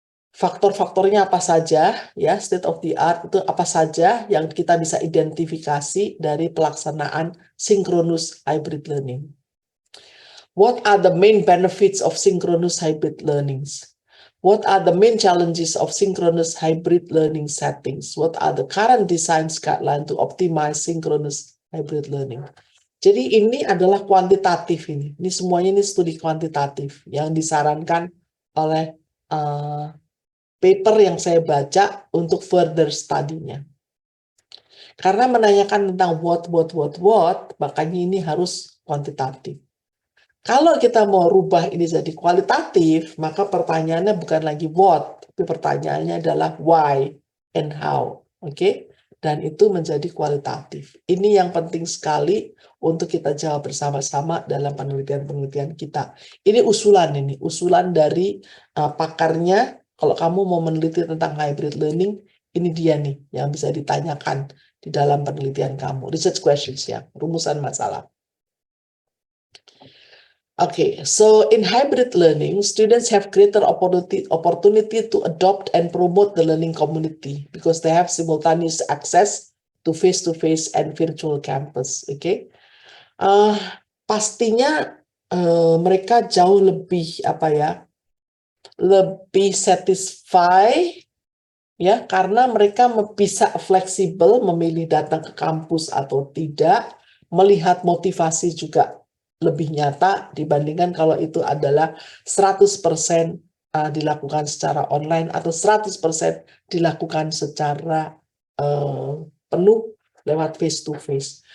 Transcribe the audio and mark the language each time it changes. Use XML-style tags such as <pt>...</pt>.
<id>Faktor-faktornya apa saja? Ya, state of the art itu apa saja yang kita bisa identifikasi dari pelaksanaan synchronous hybrid learning?</id> <en>What are the main benefits of synchronous hybrid learnings? What are the main challenges of synchronous hybrid learning settings? What are the current design guidelines to optimize synchronous hybrid learning?</en> <id>Jadi ini adalah kuantitatif ini. Ini semuanya ini studi kuantitatif yang disarankan oleh paper yang saya baca untuk further study-nya. Karena menanyakan tentang what, makanya ini harus kuantitatif. Kalau kita mau rubah ini jadi kualitatif, maka pertanyaannya bukan lagi what, tapi pertanyaannya adalah</id> <en>why and how.</en> <id>Oke? Dan itu menjadi kualitatif. Ini yang penting sekali untuk kita jawab bersama-sama dalam penelitian-penelitian kita. Ini usulan dari pakarnya. Kalau kamu mau meneliti tentang hybrid learning, ini dia nih yang bisa ditanyakan di dalam penelitian kamu.</id> <en>Research questions</en> <id>ya, rumusan masalah.</id> <en>Okay, so in hybrid learning, students have greater opportunity to adopt and promote the learning community because they have simultaneous access to face and virtual campus.</en> <id>Okay, pastinya mereka jauh lebih lebih satisfy ya karena mereka bisa fleksibel memilih datang ke kampus atau tidak, melihat motivasi juga lebih nyata dibandingkan kalau itu adalah 100% dilakukan secara online atau 100% dilakukan secara penuh lewat face to face.</id>